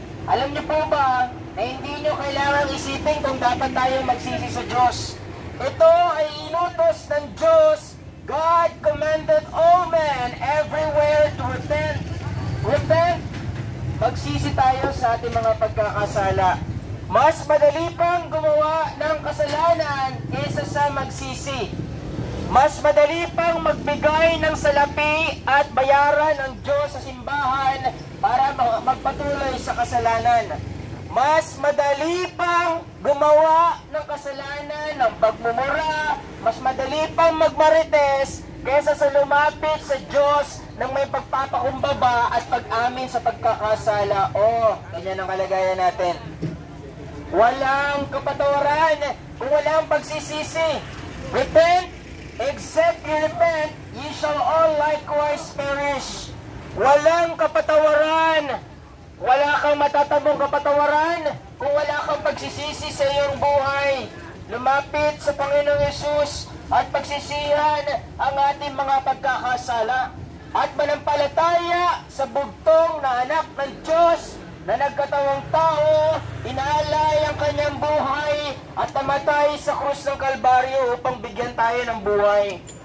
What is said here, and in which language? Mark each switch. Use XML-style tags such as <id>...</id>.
<tl>Alam niyo po ba na hindi niyo kailangang isipin kung dapat tayong magsisi sa Diyos? Ito ay inutos ng Diyos.</tl> <en>God commanded all men everywhere to repent. Repent.</en> <tl>Magsisi tayo sa ating mga pagkakasala. Mas madali pang gumawa ng kasalanan kaysa sa magsisi. Mas madali pang magbigay ng salapi at bayaran ng Diyos sa simbahan para magpatuloy sa kasalanan. Mas madali pang gumawa ng kasalanan, ng pagmumura, mas madali pang magmarites kaysa sa lumapit sa Diyos ng may pagpapakumbaba at pag-amin sa pagkakasala. Ganyan ang kalagayan natin. Walang kapatawaran kung walang pagsisisi.</tl> <en>Repent, except you repent, ye shall all likewise perish.</en> <tl>Walang kapatawaran. Wala kang matatamong kapatawaran kung wala kang pagsisisi sa iyong buhay. Lumapit sa Panginoong Hesus at pagsisihan ang ating mga pagkakasala. At manampalataya sa bugtong na anak ng Diyos na nagkatawang tao, inaalay ang kanyang buhay at namatay sa krus ng Kalbaryo upang bigyan tayo ng buhay.</tl>